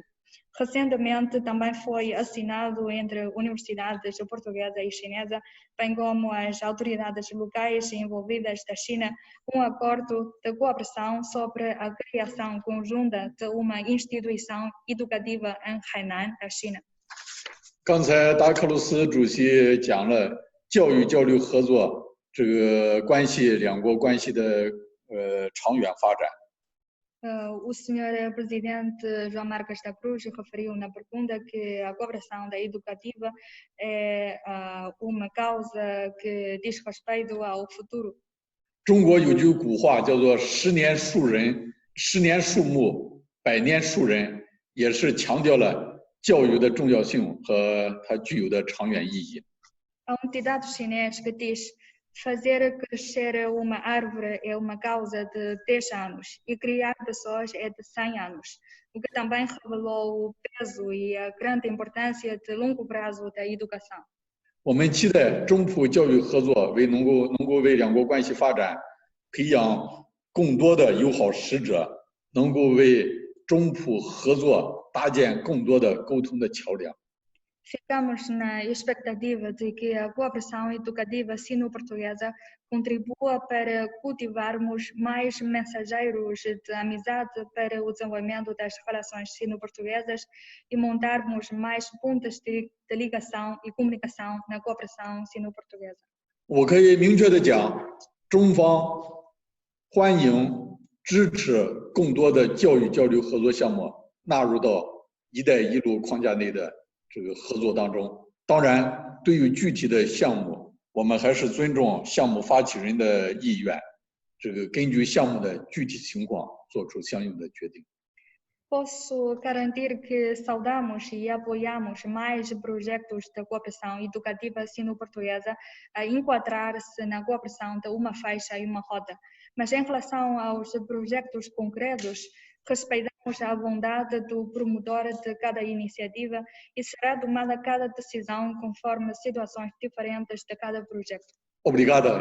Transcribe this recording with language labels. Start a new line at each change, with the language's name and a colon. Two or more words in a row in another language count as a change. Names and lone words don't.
Portuguese: Recentemente também foi assinado entre universidades portuguesa e chinesa, bem como as autoridades locais envolvidas da China, acordo de cooperação sobre a criação conjunta de uma instituição educativa em Hainan, a China.
Chinese: 刚才达克鲁斯主席讲了教育交流合作这个关系，两国关系的长远发展。
Portuguese: O senhor presidente João Marcos da Cruz referiu na pergunta que a cooperação da educativa é uma causa que diz respeito ao futuro.
Chinese: 中国有句古话叫做10年树人，10年树木，100年树人，也是强调了教育的重要性和它具有的长远意义。
Portuguese: Há ditado chinês que diz: fazer crescer uma árvore é uma causa de 10 anos e criar pessoas é de 100 anos, o que também revelou o peso e a grande importância de longo prazo da educação.
Chinese: 我们期待中葡教育合作能够为两国关系发展培养更多的友好使者，能够为中葡合作搭建更多的沟通的桥梁。
Portuguese: Ficamos na expectativa de que a cooperação educativa sino-portuguesa contribua para cultivarmos mais mensageiros de amizade para o desenvolvimento das relações sino-portuguesas e montarmos mais pontos de ligação e comunicação na cooperação sino-portuguesa.
Chinese: 我可以明确地讲，中方欢迎支持更多的教育交流合作项目纳入到“一带一路”框架内的 这个合作当中，当然，对于具体的项目，我们还是尊重项目发起人的意愿，这个根据项目的具体情况做出相应的决定。
Portuguese: Posso garantir que saudamos e apoiamos mais projetos de cooperação educativa sino-portuguesa a enquadrar-se na cooperação de uma faixa e uma roda. Mas em relação aos projetos concretos, respeitamos a vontade do promotor de cada iniciativa e será tomada cada decisão conforme situações diferentes de cada projeto.